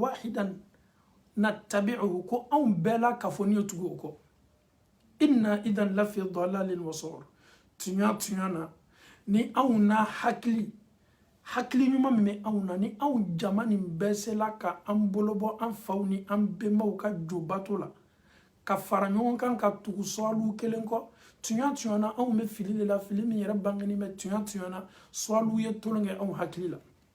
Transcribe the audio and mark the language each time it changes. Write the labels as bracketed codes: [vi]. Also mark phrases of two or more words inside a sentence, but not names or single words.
[ar] واحدا نتبعه [bm] ko anw bɛɛ la kafoni tugu o kɔ [ar] إنا إذا لفي ضلال وسعر [bm] tuɲa na ni anw na hakili ɲuman min bɛ anw na ni anw jama nin bɛɛ sela ka an bolo bɔ an faw ni an benbaw ka jobato la ka fara ɲɔgɔn kan ka tugu sɔwalu kelen kɔ tuɲa na anw bɛ fili de la fili min yɛrɛ bangeni bɛ tuɲa na sɔwalu ye tolon kɛ anw hakili la